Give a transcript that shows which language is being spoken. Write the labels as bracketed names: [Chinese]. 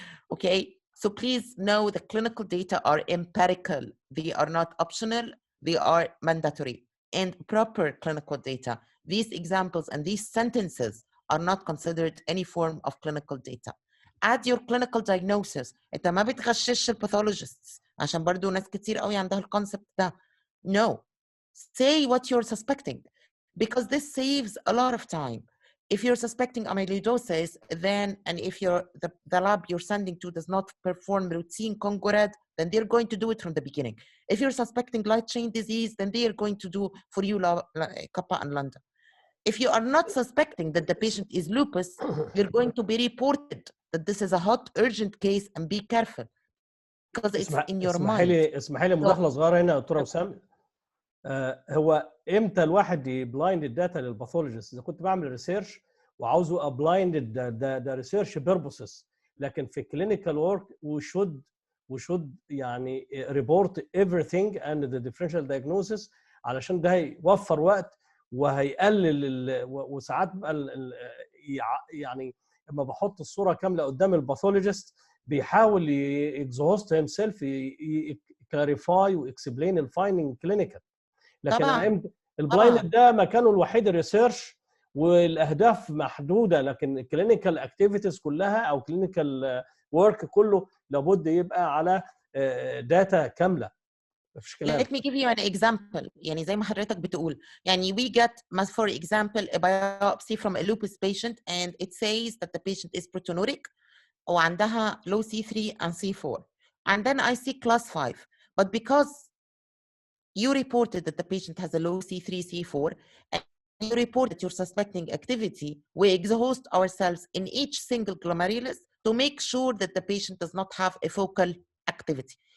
[English] Okay, so please know the clinical data are empirical. They are not optional, they are mandatory. And proper clinical data, these examples and these sentences are not considered any form of clinical data. Add your clinical diagnosis. [Arabic] انت ما بتغشش الباثولوجيستس عشان برضو ناس كتير قوي عندها الكونسبت ده. [English] No, say what you're suspecting, because this saves a lot of time. If you're suspecting amyloidosis, then, and if the lab you're sending to does not perform routine Congo red, then they're going to do it from the beginning. If you're suspecting light chain disease, then they are going to do for you Kappa and Lambda. If you are not suspecting that the patient is lupus, you're going to be reported that this is a hot, urgent case and be careful because it's in your mind. [Arabic] اسمحي لي مداخله صغيره هنا يا دكتوره وسام. هو امتى الواحد يبلايند الداتا للباثولوجيست؟ اذا كنت بعمل ريسيرش وعاوزه ابلايند ده ريسيرش بيربوسز، لكن في كلينيكال ورك وشود يعني ريبورت [English] everything and the differential diagnosis، [Arabic] علشان ده هيوفر وقت وهيقلل وساعات بقى يعني لما بحط الصوره كامله قدام الباثولوجيست بيحاول يكزوست هيم سيلف كلاريفاي واكسبلين الفايندنج كلينيكال. لكن البلايند ده مكانه الوحيد الريسيرش والاهداف محدوده، لكن الكلينيكال اكتيفيتيز كلها او كلينيكال ورك كله لابد يبقى على داتا كامله. مفيش كلام. [English] Let me give you an example. [Arabic] يعني زي ما حضرتك بتقول، يعني [English] we get, for example, a biopsy from a lupus patient and it says that the patient is proteinuric [Arabic] وعندها [English] low C3 and C4. And then I see class 5. But because you reported that the patient has a low C3, C4, and you report that you're suspecting activity, we exhaust ourselves in each single glomerulus to make sure that the patient does not have a focal activity.